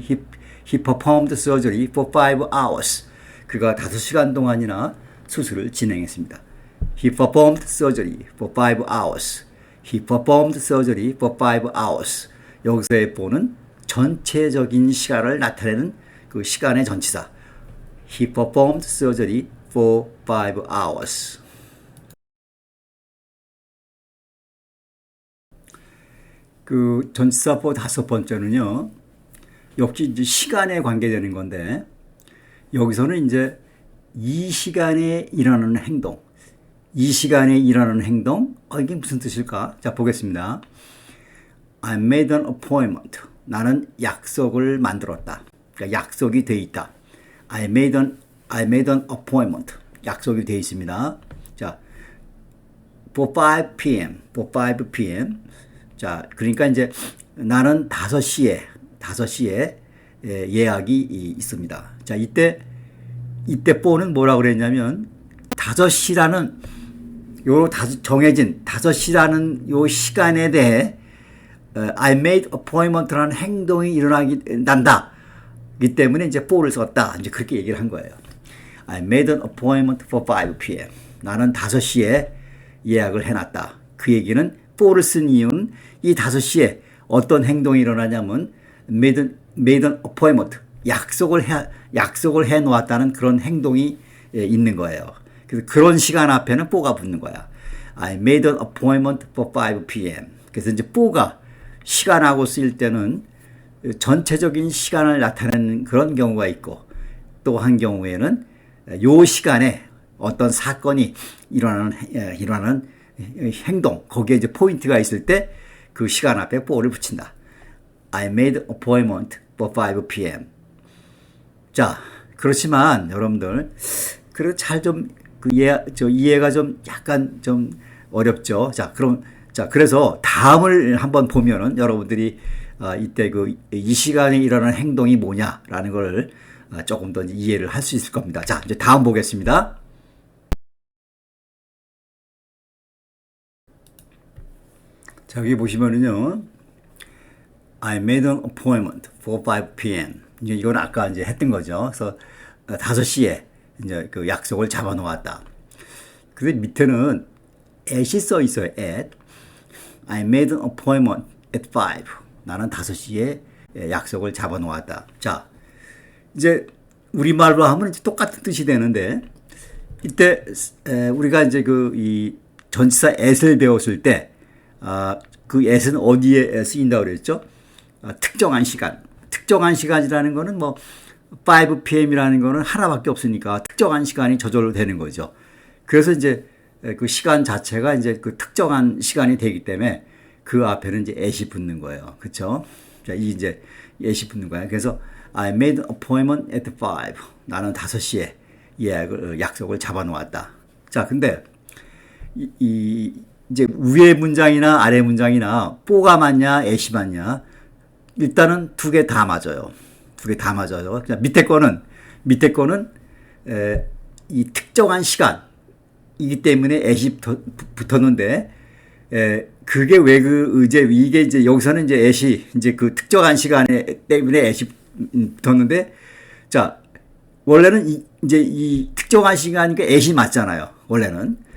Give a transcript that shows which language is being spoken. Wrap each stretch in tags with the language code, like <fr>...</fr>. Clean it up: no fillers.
<en>He performed surgery for 5 hours.</en> <ko>그가 5시간 동안이나 수술을 진행했습니다.</ko> <en>He performed surgery for 5 hours. He performed surgery for 5 hours.</en> <ko>여기서의 for는 전체적인 시간을 나타내는 그 시간의 전치사.</ko> <en>He performed surgery for 5 hours.</en> <ko>그 전치사 for 5번째는요. 역시 이제 시간에 관계되는 건데 여기서는 이제 이 시간에 일어나는 행동. 이 시간에 일어나는 행동. 이게 무슨 뜻일까? 자, 보겠습니다.</ko> <en>I made an appointment.</en> <ko>나는 약속을 만들었다. 그러니까 약속이 돼 있다.</ko> <en>I made an appointment.</en> <ko>약속이 돼 있습니다.</ko> <en>자, for 5 p.m. for 5 p.m.</en> <ko>자, 그러니까 이제 나는 5시에 예약이 있습니다. 자, 이때 for는 뭐라고 그랬냐면 5시라는 요 정해진 5시라는 요 시간에 대해</ko> <en>I made appointment</en> <ko>라는 행동이 일어난다. 이 때문에 이제 for를 썼다. 이제 그렇게 얘기를 한 거예요.</ko> <en>I made an appointment for 5 p.m.</en> <ko>나는 5시에 예약을 해놨다. 그 얘기는 for를 쓴 이유는 이 5시에 어떤 행동이 일어나냐면</ko> <en>made an appointment.</en> <ko>약속을 해 놓았다는 그런 행동이 있는 거예요. 그래서 그런 시간 앞에는 for가 붙는 거야.</ko> <en>I made an appointment for 5 p.m.</en> <ko>그래서 이제 for가 시간하고 쓰일 때는 전체적인 시간을 나타내는 그런 경우가 있고 또 한 경우에는 요 시간에 어떤 사건이 일어나는 행동 거기에 이제 포인트가 있을 때 그 시간 앞에 for를 붙인다.</ko> <en>I made an appointment for 5 p.m.</en> <ko>자, 그렇지만 여러분들 그래 잘 좀 이해가 좀 약간 좀 어렵죠. 그래서 다음을 한번 보면은 여러분들이 이때 이 시간에 일어나는 행동이 뭐냐라는 걸 조금 더 이해를 할 수 있을 겁니다. 자, 이제 다음 보겠습니다. 자, 여기 보시면은요.</ko> <en>I made an appointment for 5 p.m.</en> <ko>이제 이건 아까 이제 했던 거죠. 그래서 5시에 이제 그 약속을 잡아 놓았다. 근데 밑에는 at이 써 있어요. at.</ko> <en>I made an appointment at 5.</en> <ko>나는 5시에 약속을 잡아 놓았다. 자, 이제 우리말로 하면 이제 똑같은 뜻이 되는데 이때 우리가 이제 그 이 전치사 at을 배웠을 때 그 at은 어디에 쓰인다고 그랬죠? 특정한 시간. 특정한 시간이라는 거는 뭐 5 p.m.이라는 거는 하나밖에 없으니까 특정한 시간이 저절로 되는 거죠. 그래서 이제 그 시간 자체가 이제 그 특정한 시간이 되기 때문에 그 앞에는 이제 at이 붙는 거예요. 그렇죠? 자, 이 이제 at이 붙는 거예요. 그래서</ko> <en>I made an appointment at 5.</en> <ko>나는 5시에 약속을 잡아 놓았다. 자, 근데 이제 위에 문장이나 아래 문장이나 for가 맞냐, at이 맞냐? 일단은 두 개 다 맞아요. 두 개 다 맞아요. 밑에 거는 이 특정한 시간이기 때문에 at이 붙었는데 그게 왜 이게 이제 여기서는 이제 at이 이제 그 특정한 시간에 때문에 at이 붙었는데 자, 원래는 이제 이 특정한 시간이니까 at이 맞잖아요. 원래는.</ko>